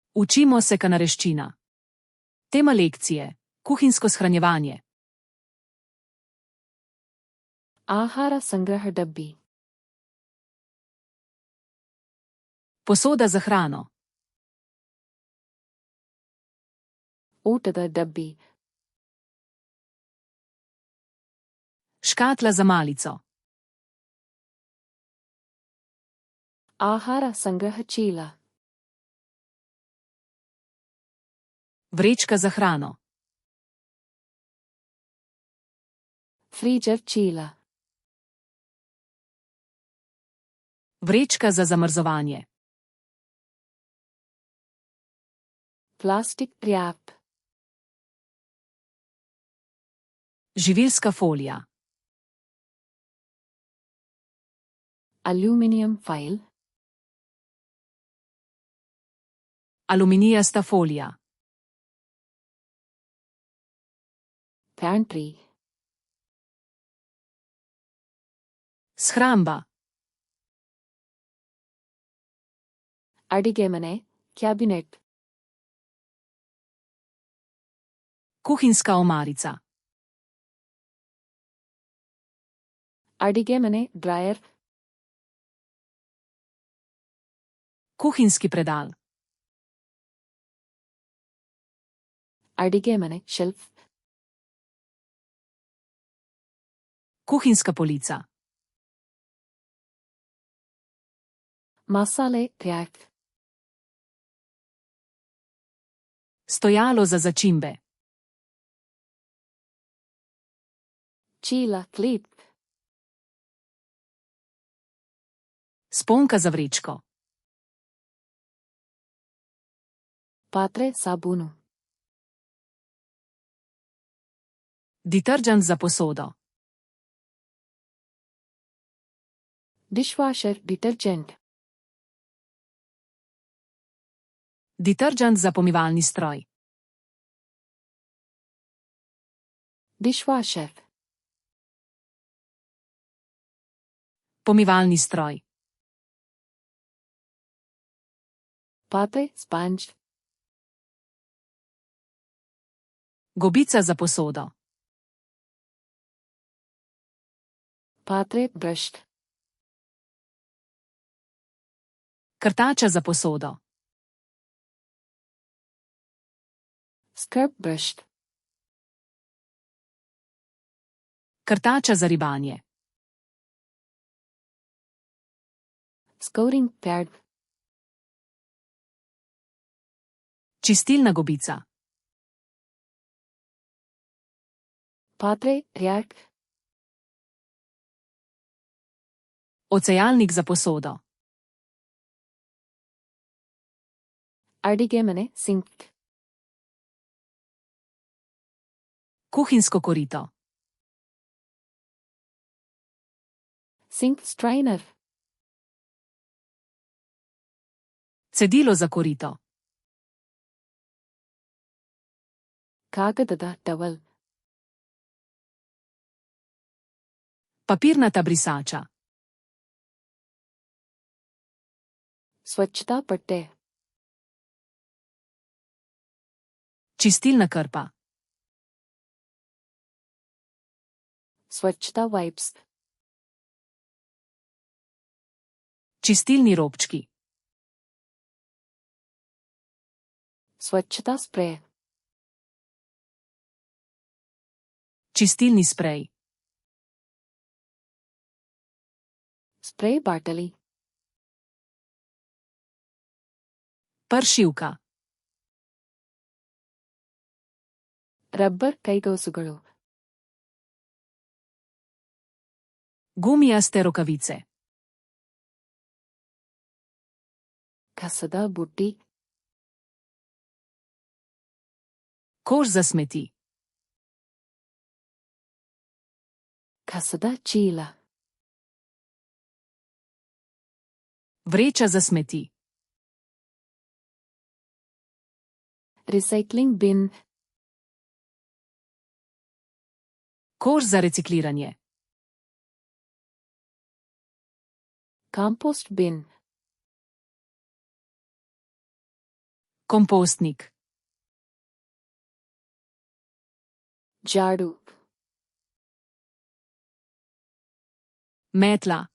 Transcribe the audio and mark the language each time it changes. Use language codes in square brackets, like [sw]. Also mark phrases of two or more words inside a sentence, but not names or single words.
[sl] Učimo se kanareščina. Tema lekcije: kuhinjsko shranjevanje. [kn] ಆಹಾರ ಸಂಗ್ರಹ ಡಬ್ಬಿ. [sl] Posoda za hrano. [kn] ಊಟದ ಡಬ್ಬಿ. [sl] Škatla za malico. [kn] ಆಹಾರ ಸಂಗ್ರಹ ಚೀಲ. [sl] Vrečka za hrano. [kn] ಫ್ರೀಜರ್ ಚೀಲ. [sl] Vrečka za zamrzovanje. [en] plastic wrap. [sl] Živilska folija. [en] aluminium file. [sl] Aluminijasta folija. [kn] ಪ್ಯಾಂಟ್ರಿ. [sl] Shramba. [kn] ಅಡಿಗೆ ಮನೆ, ಕ್ಯಾಬಿನೆಟ್. [sl] Kuhinjska omarica. [kn] ಅಡಿಗೆ ಮನೆ, ಡ್ರಾಯರ್. [sl] Kuhinjski predal. [kn] ಅಡಿಗೆ ಮನೆ, ಶೆಲ್ಫ್. [sl] Kuhinjska polica. [kn] ಮಸಾಲೆ ರ್ಯಾಕ್. [sl] Stojalo za začimbe. [kn] ಚೀಲ, ಕ್ಲೀಪ್. [sl] Sponka za vrečko. [kn] ಪಾತ್ರೆ, ಸಾಬೂನು. [sl] Detergent za posodo. [en] dish washer, detergent. [sl] Detergent za pomivalni stroj. [en] dish washer. [sl] Pomivalni stroj. [kn] ಪಾತ್ರೆ, ಸ್ಪಾಂಜ್. [sl] Gobica za posodo. [kn] ಪಾತ್ರೆ, ಬ್ರಷ್. [sl] Krtača za posodo. [en] scrub brush. [sl] Krtača za ribanje. [en] scouring pad. [sl] Čistilna gobica. [kn] ಪಾತ್ರೆ, ರ್ಯಾಕ್. [sl] Ocejalnik za posodo. [kn] ಅಡಿಗೆ ಮನೆ, ಸಿಂಕ್. [sl] Kuhinjsko korito. [en] sink strainer. [sl] Cedilo za korito. [kn] ಕಾಗದದ ಟವಲ್. [sl] Papirnata brisača. [kn] ಸ್ವಚ್ಛತಾ ಪಟ್ಟೆ. [sl] Čistilna krpa. [kn] ಸ್ವಚ್ಛತಾ ವೈಪ್ಸ್. [sl] Čistilni robčki. [kn] ಸ್ವಚ್ಛತಾ ಸ್ಪ್ರೇ. [sl] Čistilni sprej. [kn] ಸ್ಪ್ರೇ ಬಾಟಲಿ. [sl] Pršivka. [kn] ರಬ್ಬರ್ ಕೈಗವಸುಗಳು. [sl] Gumijaste rokavice. [kn] ಕಸದ ಬುಟ್ಟಿ. [sl] Koš za smeti. [kn] ಕಸದ ಚೀಲ. [sl] Vreča za smeti. [en] recycling bin. [sl] Koš za recikliranje. [en] compost bin. [sl] Kompostnik. [kn] ಜಾಡು, [sl] Metla.